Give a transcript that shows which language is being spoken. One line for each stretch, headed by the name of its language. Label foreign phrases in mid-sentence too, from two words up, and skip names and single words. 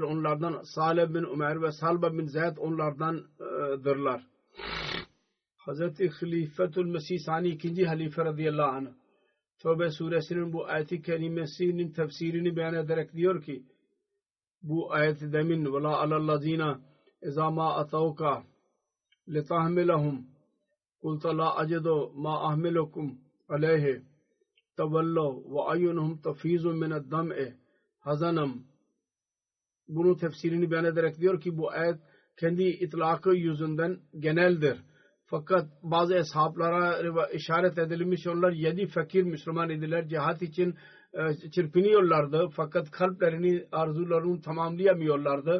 Turkish: Onlardan Salih bin Ömer ve Salba bin Zeyd onlardandırlar. Hazreti Halifetül Mesih Sani 2. halife radıyallahu anh Tevbe suresinin bu ayeti kerimesinin tefsirini beyan ederek diyor ki bu ayet demin
Arabic: وَلَا عَلَى الَّذ۪ينَ اِذَا مَا أَتَوْكَ لِتَحْمِلَهُمْ قُلْتَ لَا أَجِدُ مَا أَحْمِلُكُمْ عَلَيْهِ تَوَلَّوْا وَأَعْيُنُهُمْ تَفِيضُ مِنَ الدَّمْعِ حَزَنًا.
Turkish: Bunun tefsirini beyan ederek diyor ki bu ayet kendi itlakı yüzünden geneldir. Fakat bazı ashablara işaret edilmiş onlar 7 fakir Müslüman idiler. Cihat için çırpınıyorlardı. Fakat kalplerini, arzularını tamamlayamıyorlardı.